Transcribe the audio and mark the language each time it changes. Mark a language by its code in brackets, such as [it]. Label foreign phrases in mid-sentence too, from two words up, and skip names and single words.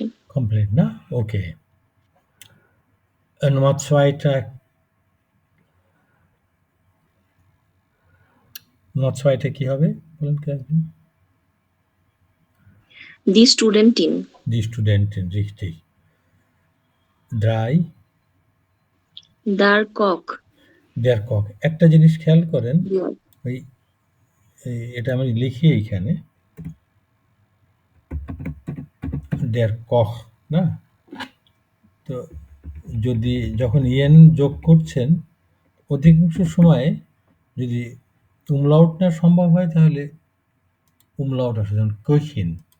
[bn] কমপ্লিট না? ওকে। Nummer 2টা, Nummer 2টা কি হবে বলেন কি একদম? [de] Die Studentin. Die Studentin, richtig. 3 Der Koch. Der Koch। [bn] একটা জিনিস খেয়াল করেন, Yeah. ওই এটা আমি লিখি এইখানে [de] Der Koch, [bn] না? তো যদি যখন ইয়েন যোগ করছেন অধিকাংশ সময় যদি umlaut না সম্ভব হয় তাহলে umlaut আসে, যেমন Köchin।